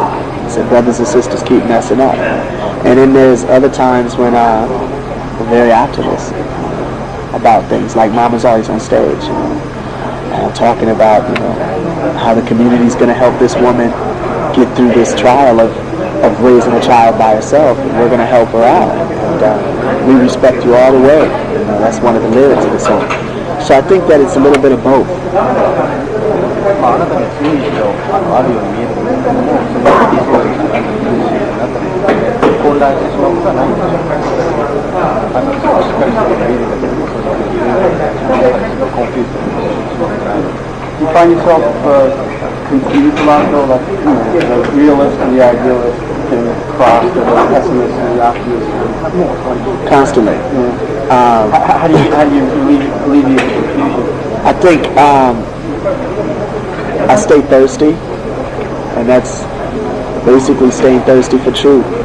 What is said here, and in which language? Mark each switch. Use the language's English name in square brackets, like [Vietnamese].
[English] I said brothers and sisters keep messing up. And then there's other times when I'm very optimistic about things, like Mama's always on stage, talking about how the community's going to help this woman get through this trial of raising a child by herself, and we're going to help her out. And we respect you all the way. That's one of the lyrics of the song. So I think that it's a little bit of both. [Japanese] あなたに強い意志があるように見えるけれども、それが理想的な中で混乱してしまうことはないんでしょうか。しっかりしているだけでもそれだけでコンフューズしてしまうから。 [English] Do you find yourself confused a lot though, like the realist and the idealist getting crossed, or the pessimist and the optimist? Constantly. Yeah. How do you alleviate the confusion? I think I stay thirsty, and that's basically staying thirsty for truth.